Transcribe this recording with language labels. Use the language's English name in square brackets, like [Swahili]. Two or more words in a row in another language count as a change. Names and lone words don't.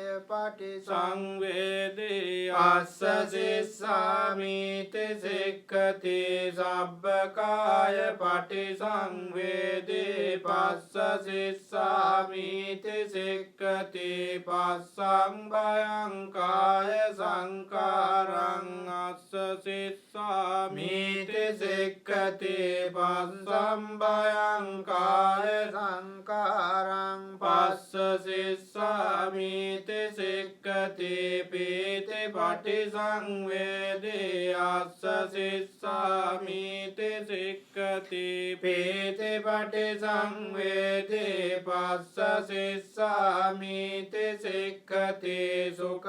[Pali] පටිසංවේදී අස්ස සිස්සාමිති සික්ඛති සබ්බකාය පටිසංවේදී පස්ස සිස්සාමිති සික්ඛති පස්සං භයං කාය සංකාරං අස්ස සිස්සාමිති සික්ඛති පස්සං භයං කාය සංකාරං පස්ස සිස්සාමිති සික්ඛති පීති පටිසංවේදී අස්ස සිස්සාමිති සික්ඛති පීති පටිසංවේදී පස්ස සිස්සාමිති සික්ඛති සුඛ